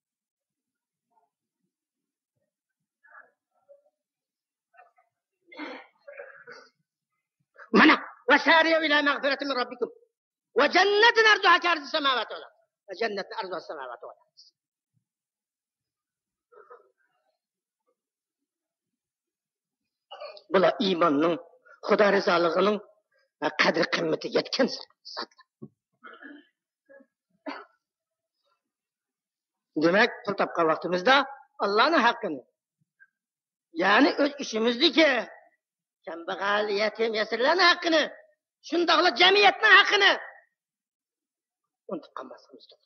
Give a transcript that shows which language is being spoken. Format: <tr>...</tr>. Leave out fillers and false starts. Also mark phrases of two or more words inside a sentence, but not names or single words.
<ar>Mana وسارعوا إلى مغفرة من ربكم وجنة أرضها كأرض السماوات والأرض وجنة أرضها السماوات والأرض</ar> <uz>Bular iymonning, Xudo rizoligining qadri qimmati yetgan zotlar. Demak, pul topgan vaqtimizda Allohning haqqini, ya'ni o'z ishimizniki, kambag'al, yetim, yasirlarning haqqini, shundoqla jamiyatning haqqini unutib qolmasligimiz kerak.</uz>